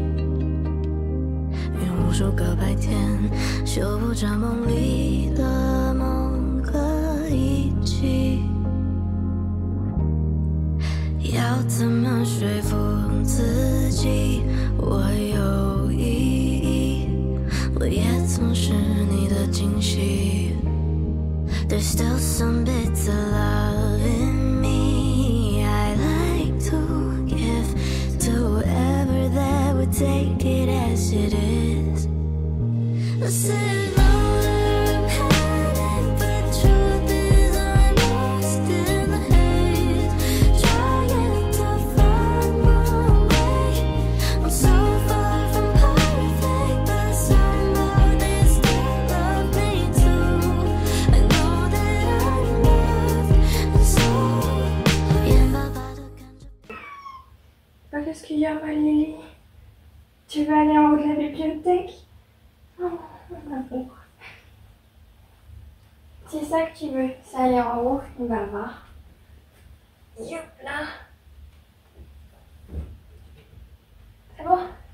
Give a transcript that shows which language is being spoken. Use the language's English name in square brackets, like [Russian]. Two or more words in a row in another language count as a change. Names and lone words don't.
[Chinese] 愿无数个白天修补着梦里的梦和一起。要怎么说服自己我有意义？我也曾是你的惊喜。 [English] There's still some bits of love in me. I like to give to whoever that would take it as it is. Let's sit longer and panic, but the truth is I'm lost in the haze, trying to find my way. I'm so far from perfect, but somebody still loves me too. I know that I'm loved, and so [Chinese] 眼巴巴地看着。 [French] Qu'est-ce qu'il y a, Valérie? Tu veux aller en haut de la bibliothèque? Oh, mon amour. ça que tu veux. Ça allait en haut, on va voir. Yop là. C'est bon?